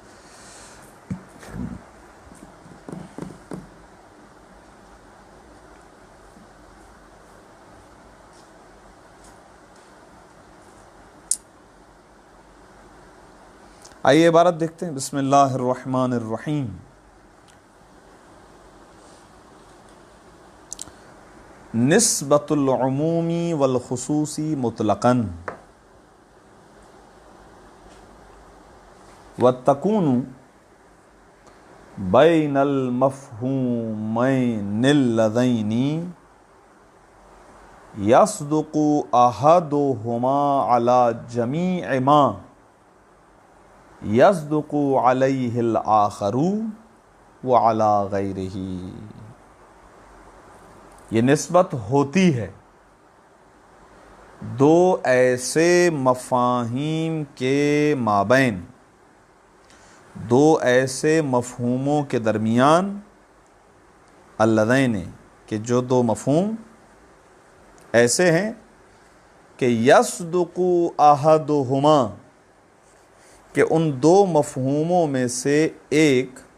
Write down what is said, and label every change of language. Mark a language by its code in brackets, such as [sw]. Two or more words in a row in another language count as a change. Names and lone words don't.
[ur] آئیے عبارت دیکھتے ہیں، [ar] بسم اللہ الرحمن الرحیم۔ نسبت العمومی والخصوصی مطلقاً وتکون بین المفہومین اللذین یصدق احدہما علی جمیع ما یصدق علیہ الآخر وعلی غیرہ۔ [ur] یہ نسبت ہوتی ہے دو ایسے مفاہیم کے مابین، دو ایسے مفہوموں کے درمیان، اللذین کہ جو دو مفہوم ایسے ہیں کہ [ar] یصدق احدہما [ur] کہ ان دو مفہوموں میں سے ایک